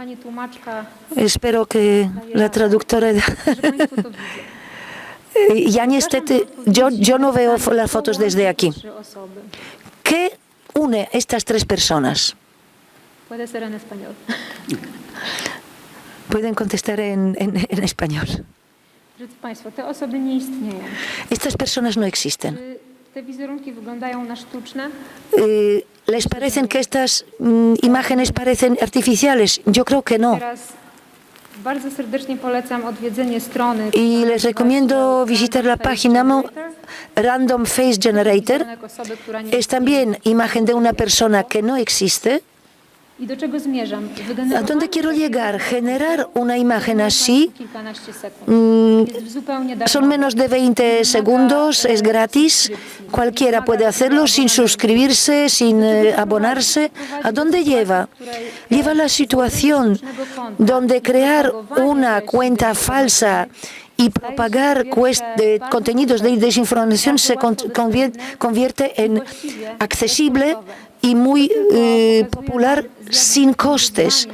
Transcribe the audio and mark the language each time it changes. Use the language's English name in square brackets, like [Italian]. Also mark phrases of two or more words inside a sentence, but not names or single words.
[Spanish] Espero que la traductora... Ya niestety, yo no veo las fotos desde aquí. ¿Qué une estas tres personas? Puede ser en español. Pueden contestar en español. [Polish] Drodzy Państwo, te osoby nie istnieją. [Spanish] Estas personas no existen. [Polish] Czy te wizerunki wyglądają na sztuczne? [Spanish] ¿Les parecen que estas imágenes parecen artificiales? Yo creo que no. [Polish] Bardzo serdecznie polecam odwiedzenie strony. [Spanish] Y les recomiendo visitar la página Random Face Generator. Es también imagen de una persona que no existe. [Polish] ¿Y do czego zmierzam? [Spanish] ¿A dónde quiero llegar? Generar una imagen así son menos de 20 segundos, es gratis, cualquiera puede hacerlo sin suscribirse, sin abonarse. ¿A dónde lleva? Lleva a la situación donde crear una cuenta falsa y propagar contenidos de desinformación se convierte en accesible y muy popular sin costes.